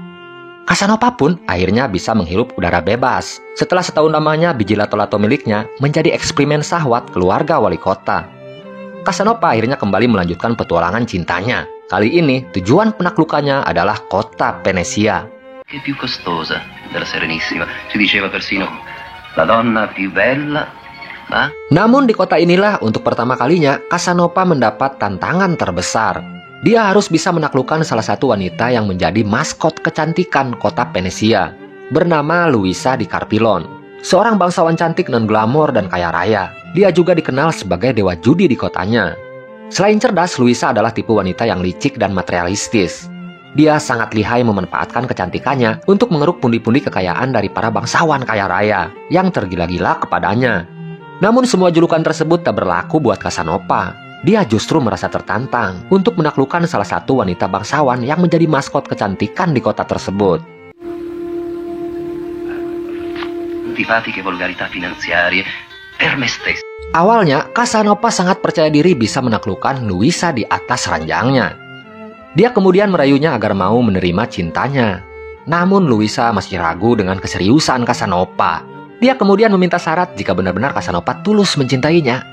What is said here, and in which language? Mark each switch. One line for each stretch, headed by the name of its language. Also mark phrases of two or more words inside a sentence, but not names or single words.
Indonesian: Casanova pun akhirnya bisa menghirup udara bebas setelah setahun lamanya biji lato-lato miliknya menjadi eksperimen syahwat keluarga Wali Kota. Casanova akhirnya kembali melanjutkan petualangan cintanya. Kali ini tujuan penaklukannya adalah kota Venesia.
Italian: Che più costosa della Serenissima. Si diceva persino la donna più bella, ma...
Indonesian: Namun di kota inilah untuk pertama kalinya Casanova mendapat tantangan terbesar. Dia harus bisa menaklukkan salah satu wanita yang menjadi maskot kecantikan kota Venesia, bernama Luisa di Carpillon. Seorang bangsawan cantik non glamor dan kaya raya. Dia juga dikenal sebagai dewa judi di kotanya. Selain cerdas, Luisa adalah tipe wanita yang licik dan materialistis. Dia sangat lihai memanfaatkan kecantikannya untuk mengeruk pundi-pundi kekayaan dari para bangsawan kaya raya yang tergila-gila kepadanya. Namun semua julukan tersebut tak berlaku buat Casanova. Dia justru merasa tertantang untuk menaklukkan salah satu wanita bangsawan yang menjadi maskot kecantikan di kota tersebut.
Italian: Antipatiche volgarità finanziarie per me stesso.
Indonesian: Awalnya, Casanova sangat percaya diri bisa menaklukkan Luisa di atas ranjangnya. Dia kemudian merayunya agar mau menerima cintanya. Namun Luisa masih ragu dengan keseriusan Casanova. Dia kemudian meminta syarat jika benar-benar Casanova tulus mencintainya.